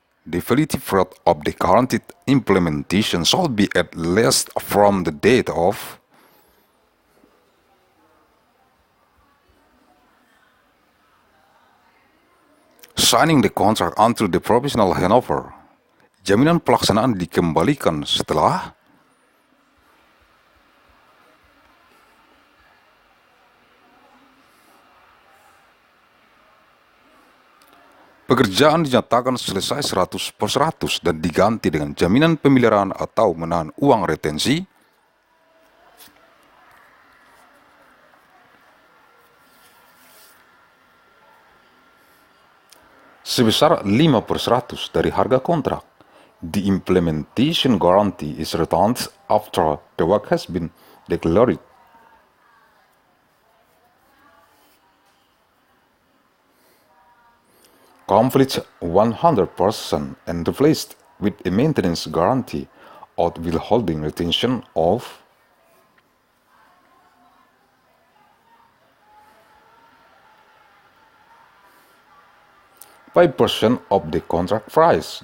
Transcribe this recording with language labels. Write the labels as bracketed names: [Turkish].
[English] The validity period of the guaranteed implementation shall be at least from the date of signing the contract until the provisional handover. [Indonesian] Jaminan pelaksanaan dikembalikan setelah pekerjaan dinyatakan selesai 100% dan diganti dengan jaminan pemeliharaan atau menahan uang retensi. sebesar 5% dari harga kontrak. [English] The implementation guarantee is returned after the work has been declared. Complete 100% and replaced with a maintenance guarantee or withholding retention of 5% of the contract price.